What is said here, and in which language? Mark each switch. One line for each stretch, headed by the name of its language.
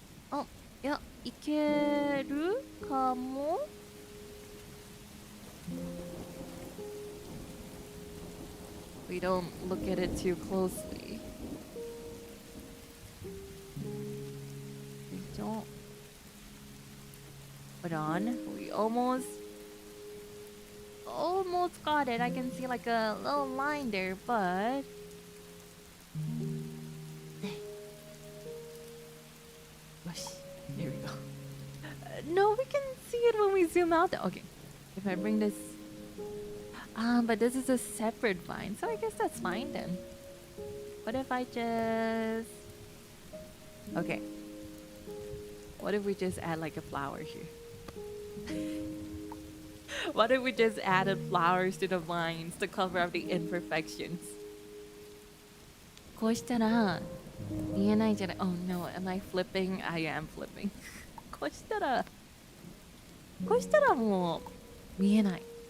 English: Oh, yeah,
Japanese: いけるかも?
English: We don't look at it too closely. We don't. Hold on. We almost got it. I can see like a little line there, but there we go. No, we can see it when we zoom out. Okay. If I bring this... but this is a separate vine, so I guess that's fine then. What if I just... Okay. What if we just add like a flower here? What if we just added flowers to the vines to cover up the imperfections?
Japanese: こうしたら見えないじゃない。
English: Oh no, am I flipping? I am flipping.
Japanese: こうしたらもう見えない。